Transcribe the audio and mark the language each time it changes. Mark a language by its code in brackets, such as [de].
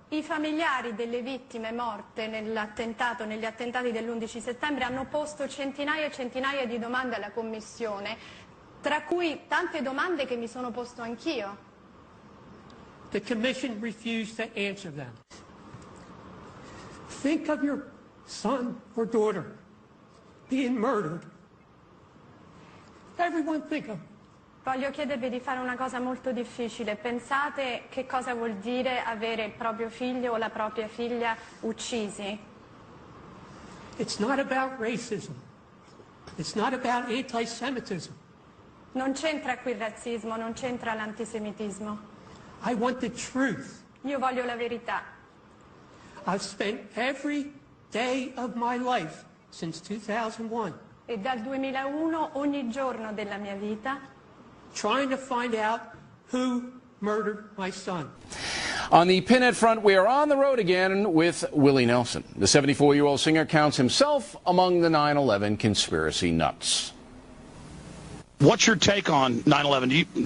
[it] I familiari delle vittime morte negli attentati dell'11 settembre hanno posto centinaia e centinaia di domande alla Commissione, tra cui tante domande che mi sono posto anch'io. [en] The Commission refused to answer them. Think of your son or daughter being murdered. Everyone think of it. [it] Voglio chiedervi di fare una cosa molto difficile. Pensate che cosa vuol dire avere il proprio figlio o la propria figlia uccisi. [en] It's not about racism. It's not about anti-Semitism. [it] Non c'entra qui il razzismo, non c'entra l'antisemitismo. [en] I want the truth. [it] Io voglio la verità. [en] I've spent every day of my life since 2001 [it] e dal 2001 ogni giorno della mia vita [en] trying to find out who murdered my son. On the pinhead front, we are on the road again with Willie Nelson. The 74-year-old singer counts himself among the 9/11 conspiracy nuts. What's your take on 9/11?